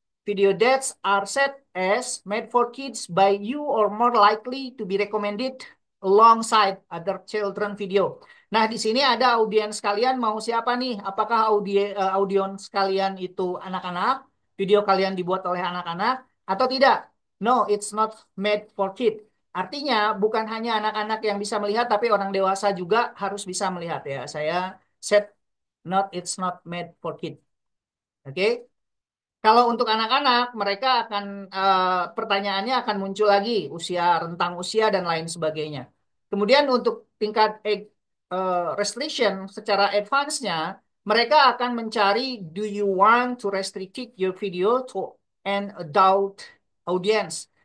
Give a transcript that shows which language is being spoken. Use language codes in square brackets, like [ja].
[en] video that are set as made for kids by you or more likely to be recommended alongside other children video. [id] Nah, di sini ada audiens kalian mau siapa nih? Apakah audiens kalian itu anak-anak? Video kalian dibuat oleh anak-anak atau tidak? [en] No, it's not made for kids. [id] Artinya bukan hanya anak-anak yang bisa melihat, tapi orang dewasa juga harus bisa melihat ya. Saya set [en] not it's not made for kids. [id] Oke? Kalau untuk anak-anak, mereka akan pertanyaannya akan muncul lagi usia, rentang usia dan lain sebagainya. Kemudian untuk tingkat restriction secara advance-nya, mereka akan mencari [en] do you want to restrict your video to an adult audience.